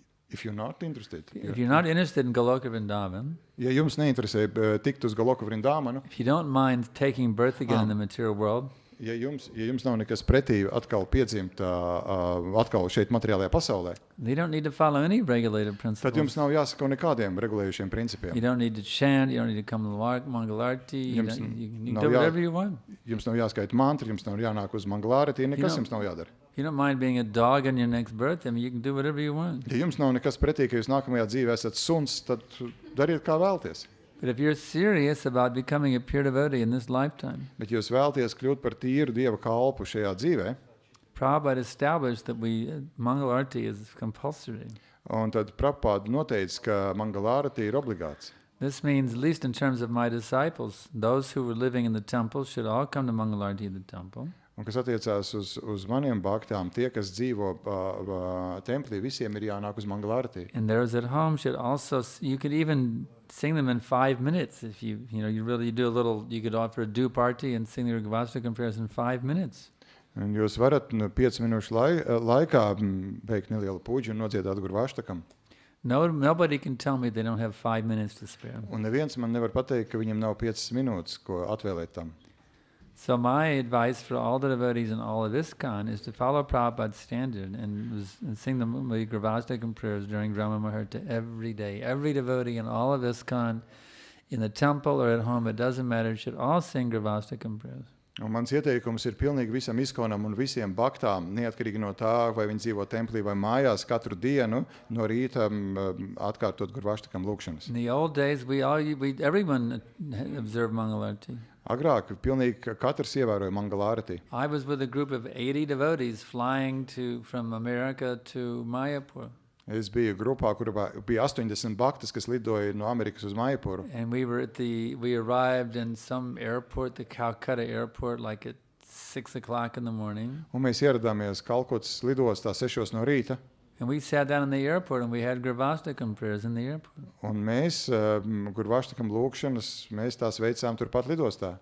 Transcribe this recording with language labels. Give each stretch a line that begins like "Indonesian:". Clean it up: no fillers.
English: If you're not interested. If you're not interested in Goloka Vrindavan,
Latvian: ja jums neinteresē tikt uz Goloka Vrindavanu,
English: if you don't mind taking birth again in the material world,
Latvian: ja jums nav nekas pretī atkal piedzimt atkal šeit materiālajā pasaulē,
English: you don't need to follow any regulated principles.
Latvian: Tad jums nav jāsako nekādiem regulējušiem principiem.
English: You don't need to chant, you don't need to come to Mangalarti, you can do whatever you want.
Latvian: Jums nav jāskaita mantri, jums nav jānāk uz Mangalarti, nekas jums nav jādara.
English: You don't mind being a dog in your next birth, I mean, you can do whatever you want.
Latvian: Ja jums nav nekas pretī, ka jūs nākamajā dzīvē esat suns, tad dariet kā vēlties.
English: But if you're serious about becoming a pure devotee in this lifetime,
Latvian: bet jūs vēlties kļūt par tīru Dieva kalpu šajā dzīvē,
English: Prabhupada established that Mangal Arti is compulsory.
Latvian: Un tad Prabhupada noteica, ka Mangalarati ir obligāts.
English: This means, at least in terms of my disciples, those who were living in the temple should all come to Mangal Arti in the temple.
Latvian: Un kas attiecās uz maniem bhaktām, tie, kas dzīvo templī, visiem ir jānāk uz Mangalarti.
English: And those at home should also, you could even sing them in 5 minutes. If you really do a little, you could offer a dupe party and sing the Gravastakam prayers in 5 minutes.
Latvian: Un jūs varat 5 minūšu laikā veikt nelielu puģi un nodziedāt Gurvashtakam.
English: Nobody can tell me they don't have 5 minutes to spare.
Latvian: Un neviens man nevar pateikt, ka viņam nav 5 minūtes, ko atvēlēt tam.
English: So my advice for all the devotees in all of ISKCON is to follow Prabhupada's standard and sing the Gravastakam prayers during Brahma Muhurta every day. Every devotee in all of ISKCON, in the temple or at home, it doesn't matter, should all sing Gravastakam prayers.
Latvian: Un mans ieteikums ir pilnīgi visam ISKCONam un visiem bhaktām, neatkarīgi no tā, vai viņi dzīvo templī vai mājās, katru dienu no rīta atkārtot Gurvashtakam lūkšanas.
English: In the old days, everyone observed Mangalarti.
Latvian: Agrāk pilnīgi katrs ievēroja Mangalarati.
English: I was with a group of 80 devotees flying from America to Mayapur.
Latvian: Es biju grupā, kur bija 80 bhaktas, kas lidoja no Amerikas uz Mayapuru.
English: And we arrived in some airport, the Calcutta airport, like at 6 o'clock in the morning.
Latvian: Un mēs ieradāmies Kalkutas lidostā 6 no rīta.
English: And we sat down in the airport and we had Gravastakam prayers in the airport.
Latvian: Un mēs Gurvashtakam lūkšanas, mēs tās veicām turpat lidostā.